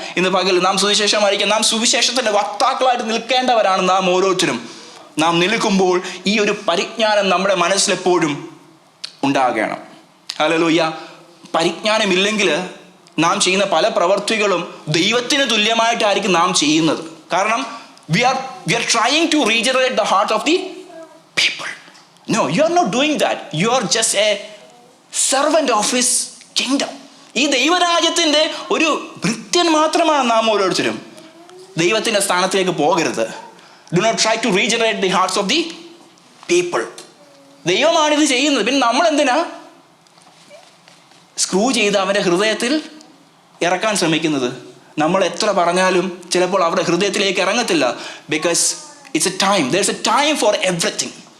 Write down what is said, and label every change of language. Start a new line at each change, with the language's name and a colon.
Malayalam: ഇന്ന് പകൽ നാം സുവിശേഷം അറിയിക്കാൻ, നാം സുവിശേഷത്തിൻ്റെ വക്താക്കളായിട്ട് നിൽക്കേണ്ടവരാണ് നാം ഓരോരുത്തരും. നാം നിൽക്കുമ്പോൾ ഈ ഒരു പരിജ്ഞാനം നമ്മുടെ മനസ്സിലെപ്പോഴും ഉണ്ടാകണം. ഹല്ലേലൂയ. പരിജ്ഞാനമില്ലെങ്കിൽ നാം ചെയ്യുന്ന പല പ്രവർത്തികളും ദൈവത്തിന് തുല്യമായിട്ടായിരിക്കും നാം ചെയ്യുന്നത്. കാരണം
English: we are trying to regenerate the heart of the people. No, you are not doing that. You are just a servant of his kingdom.
Malayalam: ഈ ദൈവരാജ്യത്തിൻ്റെ ഒരു ഭൃത്യൻ മാത്രമാണ് നാം ഓരോരുത്തരും. ദൈവത്തിൻ്റെ സ്ഥാനത്തിലേക്ക് പോകരുത്.
English: Do not try to regenerate the hearts of the people.
Malayalam: ദൈവമാണിത് ചെയ്യുന്നത്. പിന്നെ നമ്മൾ എന്തിനാ സ്ക്രൂ ചെയ്ത് അവൻ്റെ ഹൃദയത്തിൽ ഇറക്കാൻ ശ്രമിക്കുന്നത്? നമ്മൾ എത്ര പറഞ്ഞാലും ചിലപ്പോൾ അവരുടെ ഹൃദയത്തിലേക്ക് ഇറങ്ങത്തില്ല.
English: Because it's a time, there is a time for everything.